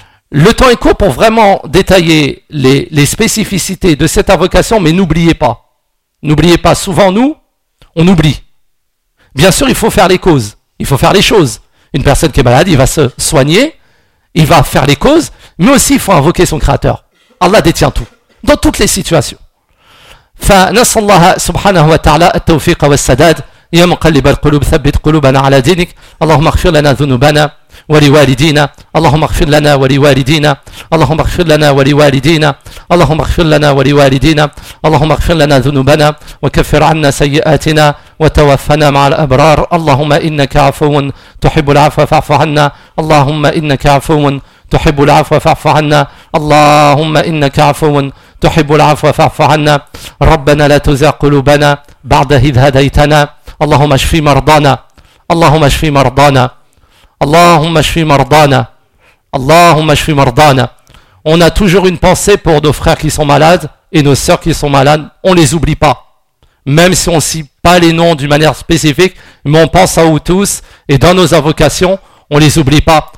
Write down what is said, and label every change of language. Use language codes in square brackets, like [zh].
[fr] Le temps est court pour vraiment détailler les spécificités de cette invocation, mais n'oubliez pas, souvent nous, on oublie. Bien sûr, il faut faire les causes, il faut faire les choses. Une personne qui est malade, il va se soigner, il va faire les causes, mais aussi il faut invoquer son Créateur. Allah détient tout, dans toutes les situations. [ar] فنسأل الله سبحانه وتعالى التوفيق والسداد يا مقلب القلوب ثبت قلوبنا على دينك اللهم اغفر لنا ذنوبنا ولوالدينا اللهم اغفر لنا ولوالدينا اللهم اغفر لنا ولوالدينا اللهم اغفر لنا ولوالدينا اللهم اغفر لنا ذنوبنا وكفر عنا سيئاتنا وتوفنا مع الأبرار اللهم إنك عفو تحب العفو فاعف عنا اللهم إنك عفو تحب العفو فاعف عنا اللهم إنك عفو تحب العفو فاعف عنا ربنا لا تزغ قلوبنا بعد إذ هديتنا اللهم اشف مرضانا اللهم اشف مرضانا اللهم اشف مرضانا اللهم اشف مرضانا. [fr] On a toujours une pensée pour nos frères qui sont malades et nos sœurs qui sont malades, on les oublie pas. Même si on ne cite pas les noms d'une manière spécifique, mais on pense à eux tous et dans nos invocations, on les oublie pas.